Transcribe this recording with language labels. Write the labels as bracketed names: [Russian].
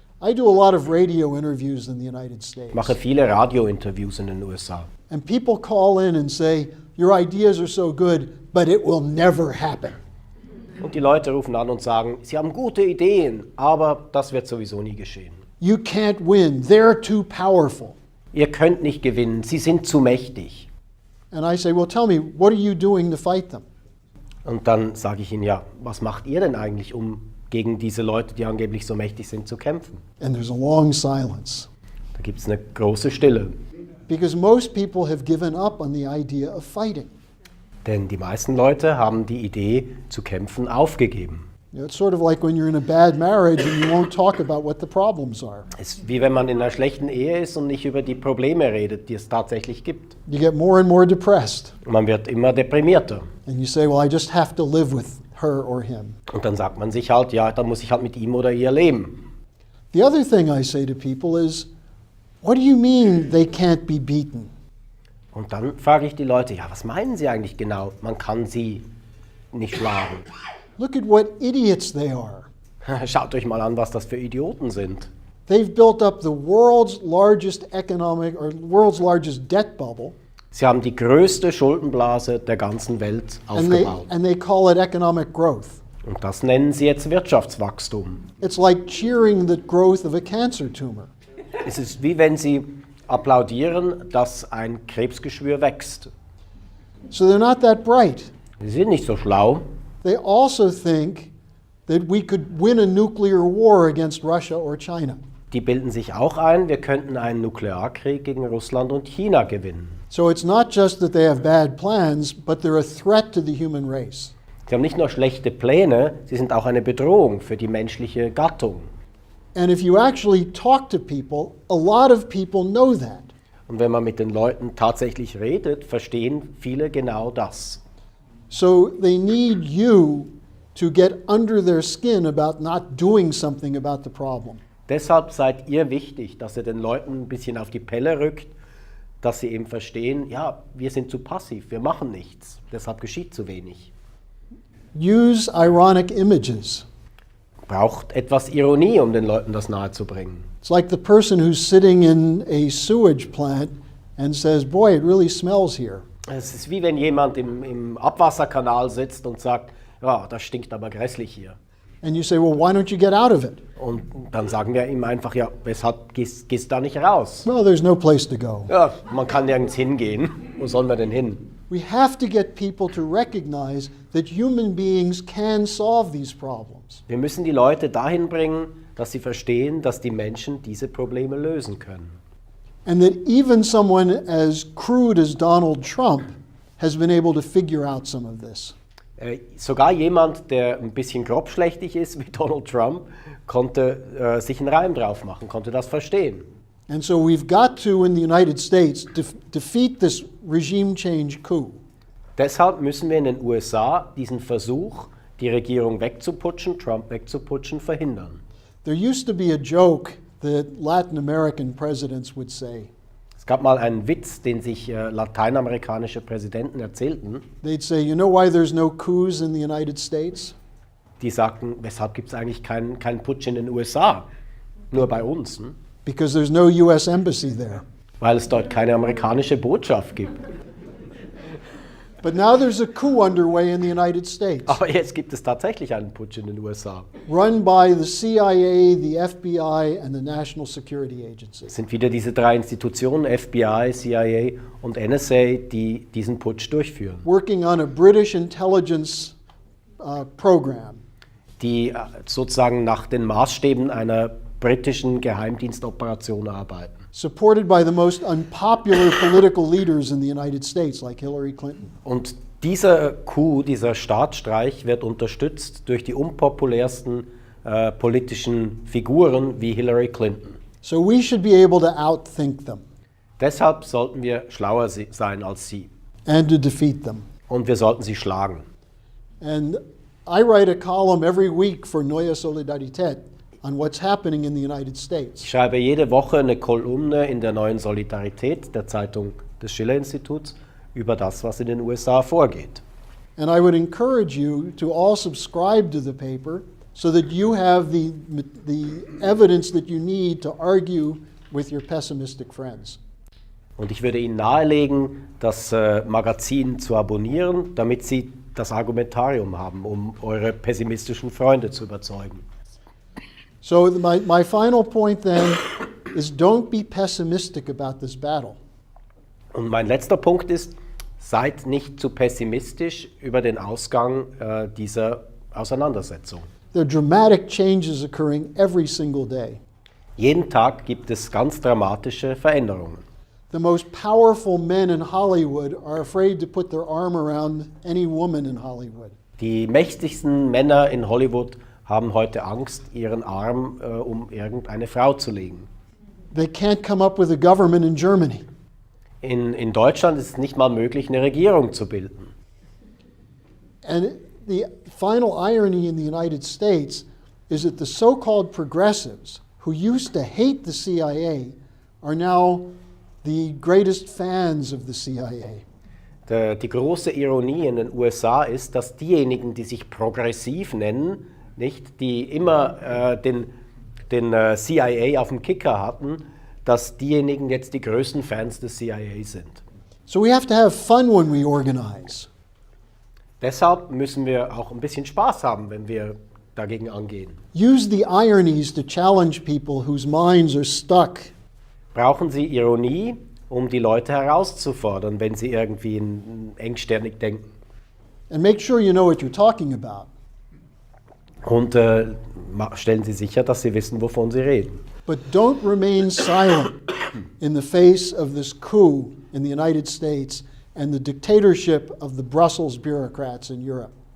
[English] I do a lot of radio interviews in the United States. [German] Ich mache viele Radiointerviews in den USA. [English] And people call in and say, your ideas are so good, but it will never happen. [German] Und die Leute rufen an und sagen, sie haben gute Ideen, aber das wird sowieso nie geschehen. [English] You can't win. They're too powerful. [German] Ihr könnt nicht gewinnen, sie sind zu mächtig. [English] And I say, well, tell me, what are you doing to fight them? [German] Und dann sage ich ihnen, ja, was macht ihr denn eigentlich, um gegen diese Leute, die angeblich so mächtig sind, zu kämpfen? [English] And there's a long silence. [German] Da gibt es eine große Stille. [English] Because most people have given up on the idea of fighting. [German] Denn die meisten Leute haben die Idee zu kämpfen aufgegeben. [English] You know, it's sort of like when you're in a bad marriage and you won't talk about what the problems are. [German] Es ist wie wenn man in einer schlechten Ehe ist und nicht über die Probleme redet, die es tatsächlich gibt. [English] You get more and more depressed. [German] Und man wird immer deprimierter. [English] And you say, well, I just have to live with her or him. [German] Und dann sagt man sich halt, ja, dann muss ich halt mit ihm oder ihr leben. [English] The other thing I say to people is, what do you mean they can't be beaten? [German] Und dann frage ich die Leute, ja, was meinen sie eigentlich genau? Man kann sie nicht schlagen. [English] Look at what idiots they are. [German] Schaut euch mal an, was das für Idioten sind. [English] They've built up the world's largest debt bubble. [German] Sie haben die größte Schuldenblase der ganzen Welt aufgebaut. [English] And they call it economic growth. [German] Und das nennen sie jetzt Wirtschaftswachstum. [English] It's like cheering the growth of a cancer tumor. [German] Es ist wie wenn sie applaudieren, dass ein Krebsgeschwür wächst. [English] So they're not that bright. [German] Sie sind nicht so schlau. [English] They also think that we could win a nuclear war against Russia or China. [German] Die bilden sich auch ein, wir könnten einen Nuklearkrieg gegen Russland und China gewinnen. [English] So it's not just that they have bad plans, but they're a threat to the human race. [German] Sie haben nicht nur schlechte Pläne, sie sind auch eine Bedrohung für die menschliche Gattung. [English] And if you actually talk to people, a lot of people know that. [German] Und wenn man mit den Leuten tatsächlich redet, verstehen viele genau das. [English] So they need you to get under their skin about not doing something about the problem. [German] Deshalb seid ihr wichtig, dass ihr den Leuten ein bisschen auf die Pelle rückt, dass sie eben verstehen, ja, wir sind zu passiv, wir machen nichts, deshalb geschieht zu wenig. [English] Use ironic images. [German] Braucht etwas Ironie, um den Leuten das nahezubringen. [English] It's like the person who's sitting in a sewage plant and says, boy, it really smells here. [German] Es ist wie wenn jemand im Abwasserkanal sitzt und sagt, ja, das stinkt aber grässlich hier. [English] And you say, well, why don't you get out of it? [German] Und dann sagen wir ihm einfach, ja, weshalb gehst da nicht raus? [English] Well, there's no place to go. [German] Ja, man kann nirgends hingehen. Wo sollen wir denn hin? [English] We have to get people to recognize that human beings can solve these problems. [German] Wir müssen die Leute dahin bringen, dass sie verstehen, dass die Menschen diese Probleme lösen können. [English] And that even someone as crude as Donald Trump has been able to figure out some of this. [German] Sogar jemand, der ein bisschen grobschlächtig ist, wie Donald Trump, konnte sich einen Reim drauf machen, konnte das verstehen. [English] And so we've got to, in the United States, defeat this regime change coup. [German] Deshalb müssen wir in den USA diesen Versuch, die Regierung wegzuputschen, Trump wegzuputschen, verhindern. [English] There used to be a joke that Latin American presidents would say. [German] Es gab mal einen Witz, den sich lateinamerikanische Präsidenten erzählten. [English] They'd say, you know why there's no coups in the United States? [German] Die sagten, weshalb gibt es eigentlich keinen Putsch in den USA? Nur bei uns. Hm? [English] Because there's no US embassy there. [German] Weil es dort keine amerikanische Botschaft gibt. [English] But now there's a coup underway in the United States. [German] Aber jetzt gibt es tatsächlich einen Putsch in den USA. [English] Run by the CIA, the FBI, and the National Security Agency. [German] Es sind wieder diese drei Institutionen, FBI, CIA und NSA, die diesen Putsch durchführen. [English] Working on a British intelligence program. [German] Die sozusagen nach den Maßstäben einer britischen Geheimdienstoperation arbeiten. [English] Supported by the most unpopular political leaders in the United States, like Hillary Clinton. [German] Und Dieser Coup, dieser Staatsstreich wird unterstützt durch die unpopulärsten politischen Figuren wie Hillary Clinton. [English] So we should be able to outthink them [German] Deshalb sollten wir schlauer sein als sie [English] and to defeat them. [German] und wir sollten sie schlagen. [English] And I write a column every week for Neue Solidarität on what's happening in the United States. [German] Ich schreibe jede Woche eine Kolumne in der Neuen Solidarität, der Zeitung des Schiller-Instituts, über das, was in den USA vorgeht. [English] And I would encourage you to all subscribe to the paper so that you have the evidence that you need to argue with your pessimistic friends. [German] Und ich würde Ihnen nahelegen, das Magazin zu abonnieren, damit Sie das Argumentarium haben, um eure pessimistischen Freunde zu überzeugen. [English] So my final point then is don't be pessimistic about this battle. [German] Und mein letzter Punkt ist, seid nicht zu pessimistisch über den Ausgang dieser Auseinandersetzung. [English] There are dramatic changes occurring every single day. [German] Jeden Tag gibt es ganz dramatische Veränderungen. [English] The most powerful men in Hollywood are afraid to put their arm around any woman in Hollywood. [German] Die mächtigsten Männer in Hollywood haben heute Angst, ihren Arm um irgendeine Frau zu legen. [English] They can't come up with a government in Germany. [German] In Deutschland ist es nicht mal möglich, eine Regierung zu bilden. [English] And the final irony in the United States is that the so-called progressives who used to hate the CIA are now the greatest fans of the CIA. [German] Die große Ironie in den USA ist, dass diejenigen, die sich progressiv nennen, nicht, die immer den CIA auf dem Kicker hatten, dass diejenigen jetzt die größten Fans des CIA sind. [English] So we have to have fun when we organize. [German] Deshalb müssen wir auch ein bisschen Spaß haben, wenn wir dagegen angehen. [English] Use the ironies to challenge people whose minds are stuck. [German] Brauchen Sie Ironie, um die Leute herauszufordern, wenn sie irgendwie engstirnig denken. [English] And make sure you know what you're talking about. [German] Und stellen Sie sicher, dass Sie wissen, wovon Sie reden. [English] But don't remain silent in the face of this coup in the United States and the dictatorship of the Brussels bureaucrats in Europe.